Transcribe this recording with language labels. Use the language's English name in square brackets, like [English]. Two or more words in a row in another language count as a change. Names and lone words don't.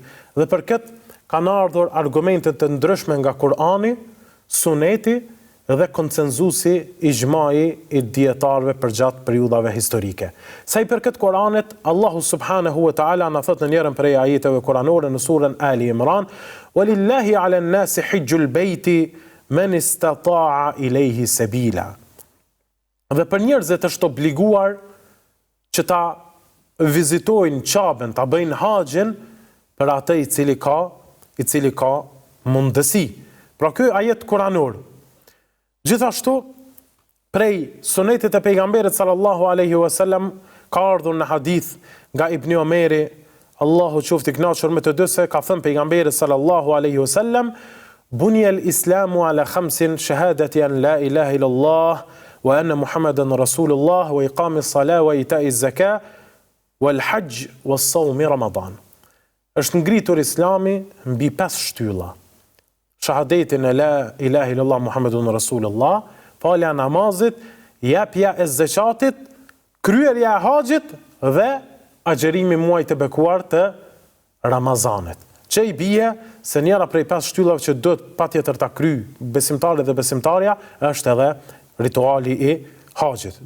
[Albanian] Dhe për këtë kanë ardhur argumente të ndryshme nga Kurani, Suneti dhe konsenzusi i ixhmai i dietarëve për gjatë periudhave historike. Sa i përket Kuranit, Allahu [Arabic] سبحانه وتعالى [Albanian] na thot në njërin prej ajeteve kuranore në surën Ali Imran: [Arabic] "ولله على الناس حج البيت من استطاع إليه سبيلا." [Albanian] Dhe për njerëzit është obliguar që ta vizitojnë Qaben, ta bëjnë haxhin për atë i cili ka mundësi. Pra ky ajet kuranor. Gjithashtu, prej sunetit e pejgamberit [Arabic] صلى الله عليه وسلم [Albanian] ka ardhur në hadith nga Ibn Omeri, Allahu qoftë i kënaqur me të dy, se ka thënë pejgamberi [Arabic] صلى الله عليه وسلم: "بني الإسلام على خمس شهادة أن لا إله إلا الله وأن محمدا رسول الله وإقام الصلاة وإيتاء الزكاة والحج وصوم رمضان." [Albanian] Është ngritur Islami mbi 5 shtylla: shahadetin e [Arabic] لا إله إلا الله محمد رسول الله, [Albanian] falja namazit, jepja e zakatit, kryerja e haxhit dhe agjerimi muajit të bekuar të Ramazanit. Që i bie se njëra prej 5 shtyllave që duhet patjetër ta kryej besimtari dhe besimtarja është edhe rituali i haxhit.